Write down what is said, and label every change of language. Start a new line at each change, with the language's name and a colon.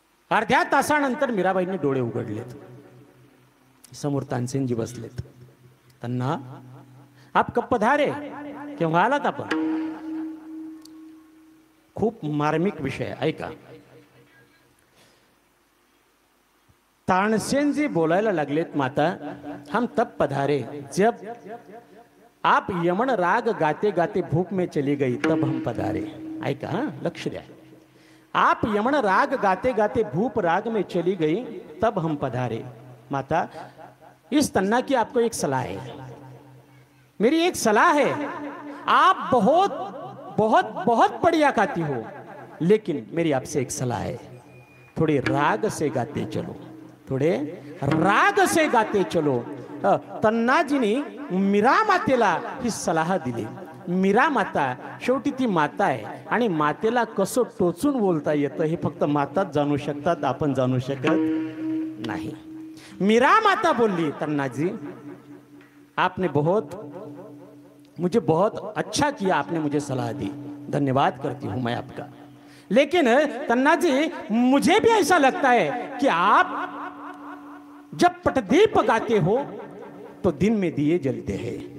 Marathi: अर्ध्या तासानंतर मीराबाईंनी डोळे उघडलेत. समोर तानसेनजी बसलेत. त्यांना
Hindi: आप कब पधारे,
Marathi: केव्हा आलात आपण? खूप मार्मिक विषय ऐका. तानसेनजी बोलायला लागलेत.
Hindi: माता, हम तब पधारे जब आप यमन राग गाते गाते भूख में चली गई, तब हम पधारे.
Marathi: ऐका हा, लक्ष द्या.
Hindi: आप यमन राग गाते गाते भूप राग में चली गई, तब हम पधारे. माता, इस तन्ना की आपको एक सलाह है. मेरी एक सलाह है. आप बहुत बहुत बहुत बढ़िया गाती हो, लेकिन मेरी आपसे एक सलाह है. थोड़े राग से गाते चलो, थोडे राग से गाते चलो.
Marathi: तन्नाजीनी मीरा मातेला ही सलाह दिली. मीरा माता शेवटी ती माता आहे आणि मातेला कसं टोचून बोलता येतं हे फक्त माताच जाणू शकतात, आपण जाणू शकत नाही. मीरा माता बोलली,
Hindi: तन्नाजी आपने मुझे बहुत अच्छा किया, आपने मुझे सलाह दी, धन्यवाद करती हूं मैं आपका. लेकिन तन्नाजी मुझे भी ऐसा लगता है कि आप जब पटदीप गाते हो तो दिन में दिए जलते हैं.